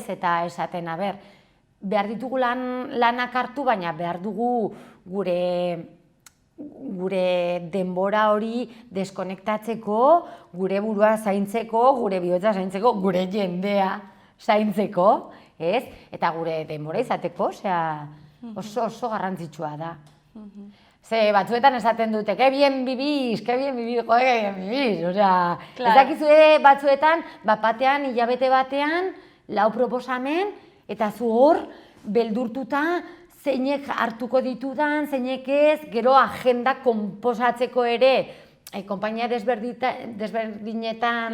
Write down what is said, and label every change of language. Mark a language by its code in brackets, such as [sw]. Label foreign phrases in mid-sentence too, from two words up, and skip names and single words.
[eu] Eta esaten, behar ditugu lanak hartu, baina behar dugu gure denbora hori deskonektatzeko, gure burua zaintzeko, gure bihotza zaintzeko, gure jendea zaintzeko, ez? Eta gure denbora izateko, osea, oso garrantzitsua da. Ze batzuetan esaten dute, [es] que bien vivís, joder, que bien vivís, [eu] osea, ez dakizue batzuetan, batean, hilabete batean, 4 proposamen, eta zu hor, beldurtuta, zeinek hartuko ditudan, zeinek ez, gero agenda konposatzeko ere, konpainia desberdinetan